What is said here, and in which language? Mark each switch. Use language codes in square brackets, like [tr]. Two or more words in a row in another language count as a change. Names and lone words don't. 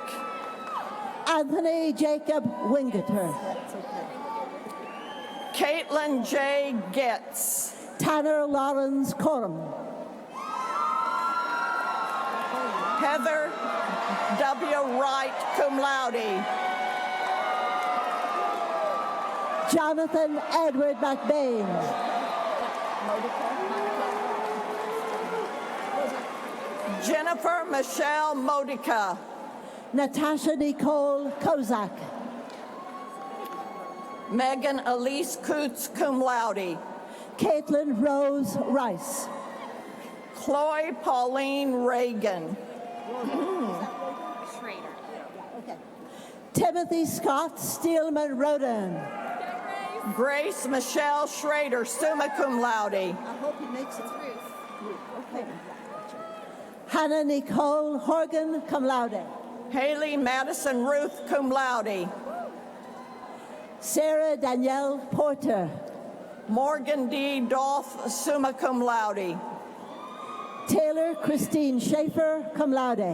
[en] Anthony Jacob Wingeter. Caitlin J. Getz. Tanner Lawrence Coram. Heather W. Wright, [la] cum laude. [en] Jonathan Edward McBain. Jennifer Michelle Modica. Natasha Nicole Kozak. Megan Elise Coots, [la] cum laude. [en] Caitlin Rose Rice. Chloe Pauline Reagan. Timothy Scott Steelman Roden. Grace Michelle Schrader, [la] summa cum laude. [en] I hope he makes it through. Okay. Hannah Nicole Horgan, [la] cum laude. [en] Haley Madison Ruth, [la] cum laude. [en] Sarah Danielle Porter. Morgan D. Dolph, [la] summa cum laude. [en] Taylor Christine Schaefer, [la] cum laude.